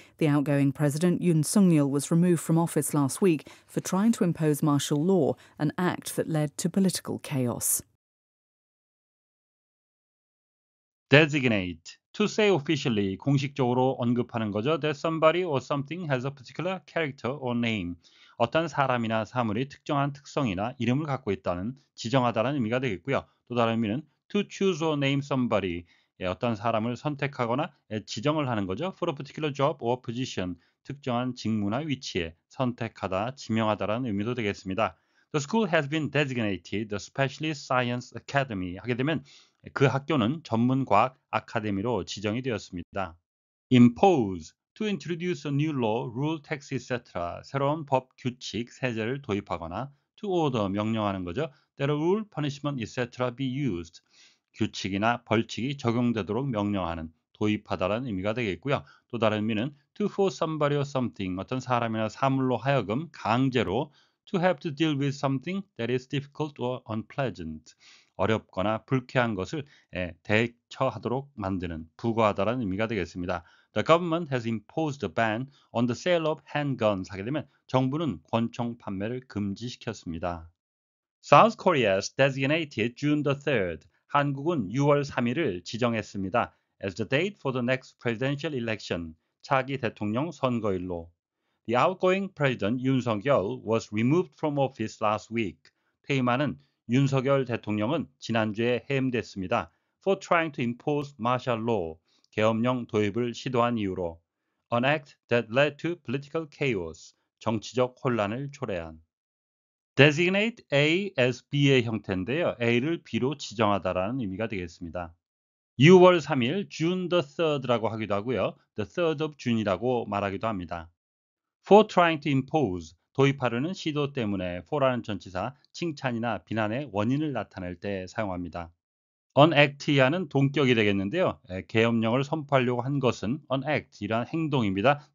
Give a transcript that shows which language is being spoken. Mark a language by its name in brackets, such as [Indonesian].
[English] The outgoing president Yoon Suk-yeol was removed from office last week for trying to impose martial law, an act that led to political chaos. Designate. To say officially, [Korean] 공식적으로 언급하는 거죠. [English] That somebody or something has a particular character or name. [Korean] 어떤 사람이나 사물이 특정한 특성이나 이름을 갖고 있다는 지정하다는 의미가 되겠고요. 또 다른 의미는 [English] to choose or name somebody. [Korean] 어떤 사람을 선택하거나 지정을 하는 거죠. [English] For a particular job or position. [Korean] 특정한 직무나 위치에 선택하다, 지명하다라는 의미도 되겠습니다. [English] The school has been designated the Specialist Science Academy. [Korean] 하게 되면 그 학교는 전문과학 아카데미로 지정이 되었습니다. [English] Impose. To introduce a new law, rule, tax, etc. [Korean] 새로운 법, 규칙, 세제를 도입하거나 [English] to order, [Korean] 명령하는 거죠. [English] That a rule, punishment, etc. be used. [Korean] 규칙이나 벌칙이 적용되도록 명령하는, 도입하다라는 의미가 되겠고요. 또 다른 의미는 [English] to force somebody or something, [Korean] 어떤 사람이나 사물로 하여금 강제로 [English] to have to deal with something that is difficult or unpleasant. [Korean] 어렵거나 불쾌한 것을 대처하도록 만드는, 부과하다라는 의미가 되겠습니다. [English] The government has imposed a ban on the sale of handguns. [Korean] 하게 되면 정부는 권총 판매를 금지시켰습니다. [English] South Korea has designated June the 3rd. [Korean] 한국은 6월 3일을 지정했습니다. [English] As the date for the next presidential election. [Korean] 차기 대통령 선거일로. [English] The outgoing president Yoon Suk-yeol was removed from office last week. [Korean] 퇴임하는 윤석열 대통령은 지난주에 해임됐습니다. [English] For trying to impose martial law. [Korean] 계엄령 도입을 시도한 이유로. [English] An act that led to political chaos. [Korean] 정치적 혼란을 초래한. [English] Designate A as B의 [Korean] 형태인데요. A를 B로 지정하다라는 의미가 되겠습니다. 6월 3일 [English] June the 3rd [Korean] 라고 하기도 하고요. [English] The 3rd of June이라고 [Korean] 말하기도 합니다. [English] For trying to impose, [Korean] 도입하려는 시도 때문에 for라는 전치사, 칭찬이나 비난의 원인을 나타낼 때 사용합니다. [English] An act [Korean] 야는 동격이 되겠는데요. 계엄령을 선포하려고 한 것은 an act, 이란 행동입니다.